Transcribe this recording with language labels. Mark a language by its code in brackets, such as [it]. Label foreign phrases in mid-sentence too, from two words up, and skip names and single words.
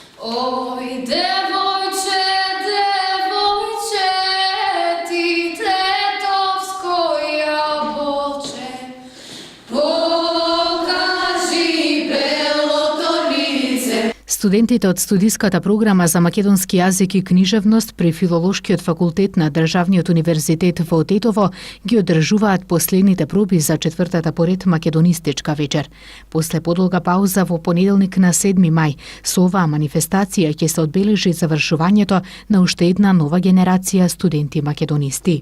[mk] Ој, девојче, девојче, ти тетовско јаболче, покажи белоторнице. Студентите од студиската програма за македонски јазик и книжевност при Филолошкиот факултет на Државниот универзитет во Тетово ги одржуваат последните проби за четвртата поред македонистичка вечер. После подолга пауза во понеделник на 7 мај, со оваа манифестација ќе се одбележи завршувањето на уште една нова генерација студенти македонисти.